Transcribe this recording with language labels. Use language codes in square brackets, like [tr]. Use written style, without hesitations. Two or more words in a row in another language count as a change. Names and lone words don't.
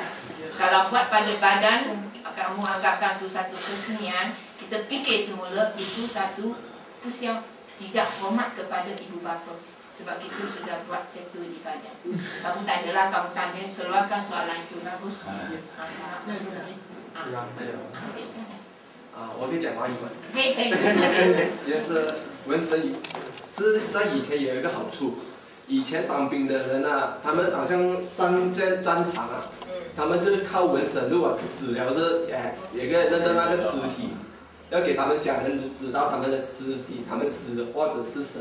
[ms] Kalau buat pada badan, kamu anggapkan itu satu kesenian, kita fikir semula itu satu usia tidak hormat kepada ibu bapa. Sebab kita sudah buat tattoo di badan. Kamu tak adalah, kamu tanya, keluarkan soalan itu. Bagus. Bagus. [zh] 我可以讲华语吗？可以。就是纹身，是在以前有一个好处。以前当兵的人啊，他们好像上战场啊，他们就是靠纹身。如果死了有一个认得那个尸体，要给他们家人知道他们的尸体，他们死或者是生。